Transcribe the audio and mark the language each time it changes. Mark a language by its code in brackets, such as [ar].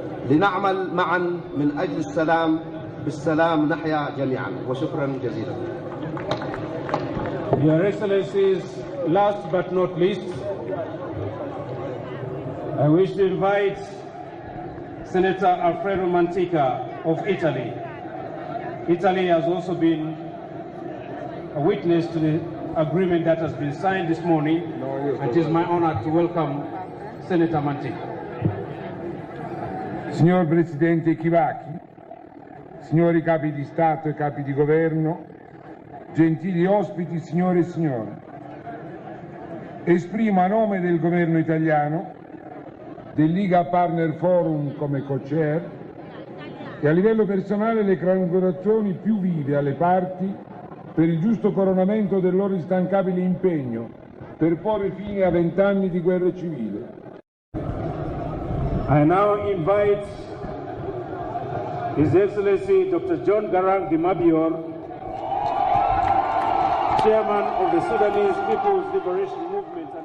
[ar] لنعمل معا من أجل السلام، بالسلام نحيا جميعا، وشكرا جزيلا. [en] Your Excellencies, last but not least, I wish to invite Senator Alfredo Mantica of Italy. Italy has also been a witness to the agreement that has been signed this morning. It is my honor to welcome Senator Mantica. [it] Signor Presidente Kibaki, signori capi di Stato e capi di Governo, gentili ospiti, signore e signori, esprimo a nome del Governo italiano, del Liga Partner Forum come co-chair e a livello personale le congratulazioni più vive alle parti per il giusto coronamento del loro instancabile impegno per porre fine a 20 anni di guerra civile. [en] I now invite His Excellency Dr. John Garang De Mabior, Chairman of the Sudanese People's Liberation Movement.